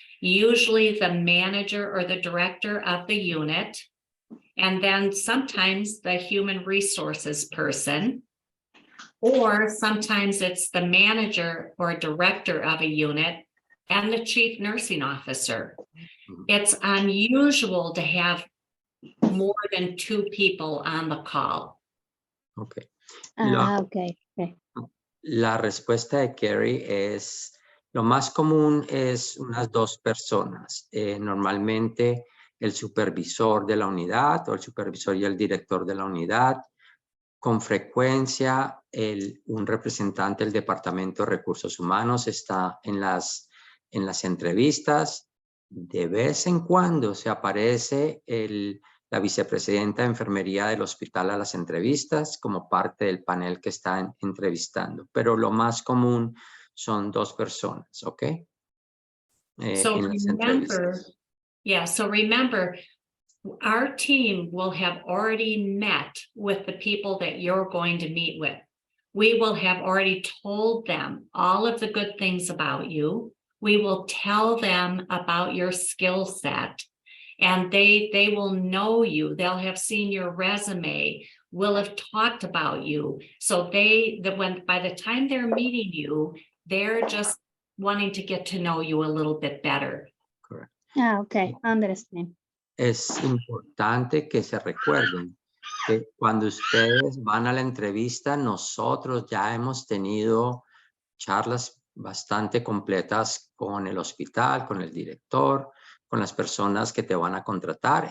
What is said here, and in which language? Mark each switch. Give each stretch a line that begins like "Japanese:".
English: Usually the manager or the director of the unit, and then sometimes the human resources person, or sometimes it's the manager or director of a unit and the chief nursing officer. It's unusual to have more than two people on the call. Okay. Okay.
Spanish: La respuesta de Carrie es, lo más común es unas 2 personas. Normalmente el supervisor de la unidad o el supervisor y el director de la unidad. Con frecuencia un representante del Departamento de Recursos Humanos está en las entrevistas. De vez en cuando se aparece la vicepresidenta de enfermería del hospital a las entrevistas como parte del panel que está entrevistando. Pero lo más común son 2 personas, ¿ok?
English: So
Spanish: en las entrevistas.
English: So remember, our team will have already met with the people that you're going to meet with. We will have already told them all of the good things about you. we will tell them about your skill set, and they will know you. They'll have seen your resume, will have talked about you. So by the time they're meeting you, they're just wanting to get to know you a little bit better. Correct. Okay, understand.
Spanish: Es importante que se recuerden que cuando ustedes van a la entrevista, nosotros ya hemos tenido charlas bastante completas con el hospital, con el director, con las personas que te van a contratar.